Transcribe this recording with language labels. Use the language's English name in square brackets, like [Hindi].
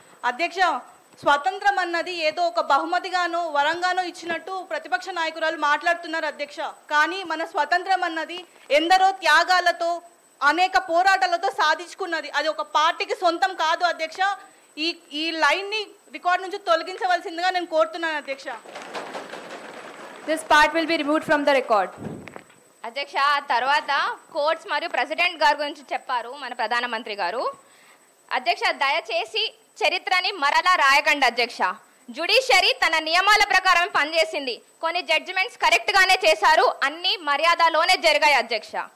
[Telugu] అధ్యక్ష, స్వాతంత్రం అన్నది ఏదో ఒక బహుమతిగానో వరంగానో ఇచ్చినట్టు ప్రతిపక్ష నాయకురాలు మాట్లాడుతున్నారు అధ్యక్ష. కానీ మన స్వాతంత్రం అన్నది ఎందరో త్యాగాలతో, అనేక పోరాటాలతో సాధించుకున్నది. అది ఒక పార్టీకి సొంతం కాదు అధ్యక్ష. ఈ లైన్ని రికార్డ్ నుంచి తొలగించవలసిందిగా నేను కోరుతున్నాను అధ్యక్ష. [English] This part will be removed from the record. [Telugu] అధ్యక్ష, తర్వాత కోర్ట్స్ మరియు ప్రెసిడెంట్ గారి గురించి చెప్పారు మన ప్రధానమంత్రి గారు. అధ్యక్ష, దయచేసి చరిత్రని మరలా రాయకండి అధ్యక్ష. జ్యుడిషియరీ తన నియమాల ప్రకారం పనిచేసింది. కొన్ని జడ్జిమెంట్స్ కరెక్ట్గానే చేశారు, అన్ని మర్యాదలోనే జరిగాయి అధ్యక్ష.